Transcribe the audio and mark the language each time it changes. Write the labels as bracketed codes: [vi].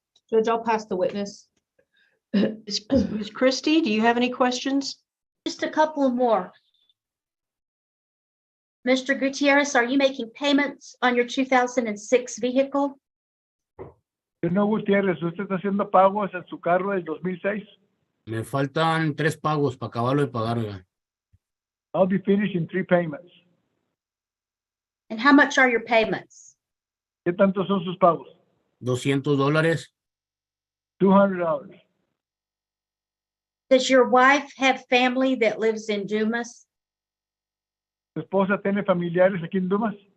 [en] Judge, I'll pass the witness. Ms. Christie, do you have any questions? Just a couple more. Mr. Gutierrez, are you making payments on your 2006 vehicle? [es] Señor Gutiérrez, ¿usted está haciendo pagos en su carro del 2006? Me faltan 3 pagos para acabarlo de pagar, oiga. [en] I'll be finished in 3 payments. And how much are your payments? [es] ¿Qué tanto son sus pagos? $200. [en] $200. Does your wife have family that lives in Dumas? [es] ¿Su esposa tiene familiares aquí en Dumas?